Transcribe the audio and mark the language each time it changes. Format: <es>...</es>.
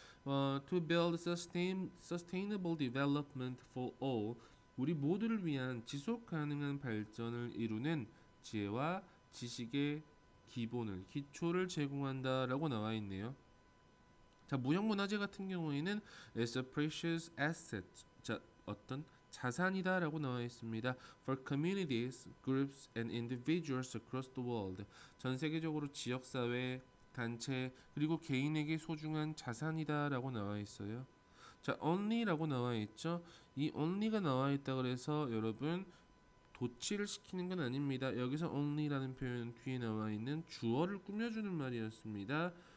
<en>To build sustainable development for all,</en> <ko>우리 모두를 위한 지속 가능한 발전을 이루는 지혜와 지식의 기초를 제공한다라고 나와 있네요. 자, 무형문화재 같은 경우에는</ko> <en>is a precious asset.</en> <ko>자, 어떤 자산이다라고 나와 있습니다.</ko> <en>For communities, groups, and individuals across the world.</en> <ko>전 세계적으로 지역사회, 단체, 그리고 개인에게 소중한 자산이다라고 나와 있어요. 자, only라고 나와 있죠. 이 only가 나와 있다 그래서 여러분 도치를 시키는 건 아닙니다. 여기서 only라는 표현 뒤에 나와 있는 주어를 꾸며주는 말이었습니다.</ko>